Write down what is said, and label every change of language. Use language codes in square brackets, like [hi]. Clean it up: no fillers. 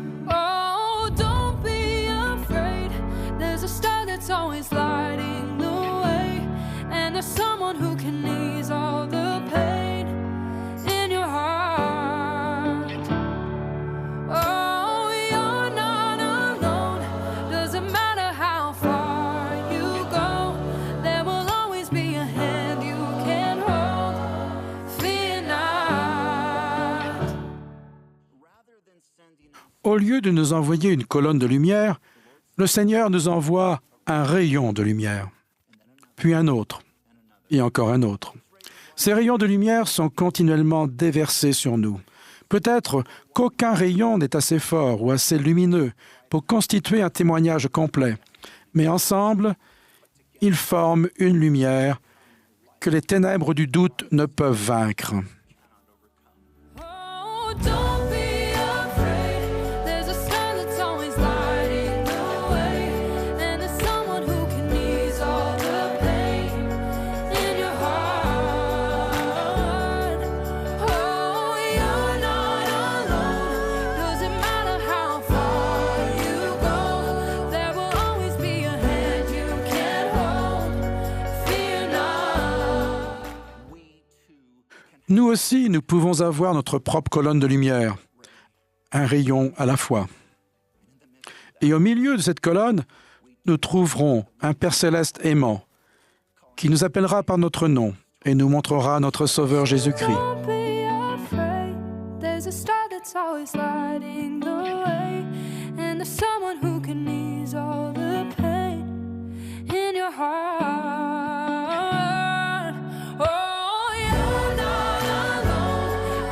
[en] Oh, don't be afraid. There's a star that's always lighting the way, and there's someone who can ease all the pain in your heart. Oh, you're not alone. Doesn't matter how far you go, there will always be a hand you can hold. Fear not. [fr] Au lieu de nous envoyer une colonne de lumière, le Seigneur nous envoie un rayon de lumière, puis un autre, et encore un autre. Ces rayons de lumière sont continuellement déversés sur nous. Peut-être qu'aucun rayon n'est assez fort ou assez lumineux pour constituer un témoignage complet, mais ensemble, ils forment une lumière que les ténèbres du doute ne peuvent vaincre. [en] Oh, don't be afraid. There's a star that's always lighting the way, and there's someone who can ease all the pain in your heart. Oh, you're not alone. Doesn't matter how far you go, there will always be a hand you can hold. Fear not. [fr] Nous aussi, nous pouvons avoir notre propre colonne de lumière, un rayon à la fois. Et au milieu de cette colonne, nous trouverons un Père céleste aimant qui nous appellera par notre nom et nous montrera notre Sauveur Jésus-Christ. [en] Don't be afraid. There's a star that's always lighting the way, and there's someone who can ease all the pain in your heart. Oh, you're not alone.